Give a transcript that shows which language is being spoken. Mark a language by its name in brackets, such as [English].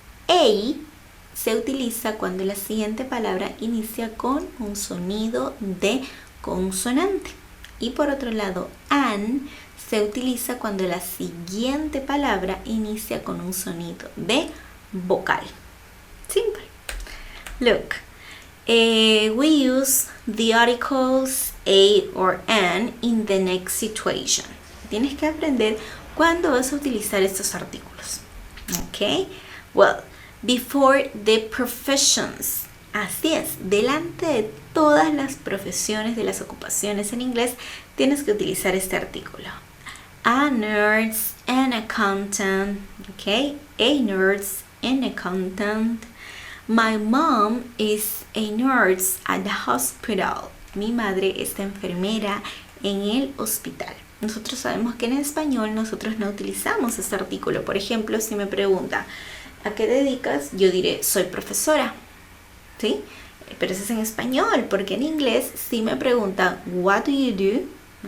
[Spanish] A se utiliza cuando la siguiente palabra inicia con un sonido de consonante. Y por otro lado, an se utiliza cuando la siguiente palabra inicia con un sonido de vocal. Simple. [English] Look, we use the articles a or an in the next situation. [Spanish] Tienes que aprender cuándo vas a utilizar estos artículos. [English] Ok, well, before the professions. [Spanish] Así es, delante de todas las profesiones, de las ocupaciones en inglés, tienes que utilizar este artículo. [English] A nurse, an accountant, okay? A nurse, an accountant. My mom is a nurse at the hospital. [Spanish] Mi madre es enfermera en el hospital. Nosotros sabemos que en español nosotros no utilizamos este artículo. Por ejemplo, si me pregunta, ¿a qué te dedicas? Yo diré, soy profesora. ¿Sí? Pero eso es en español, porque en inglés si me preguntan, [English] what do you do?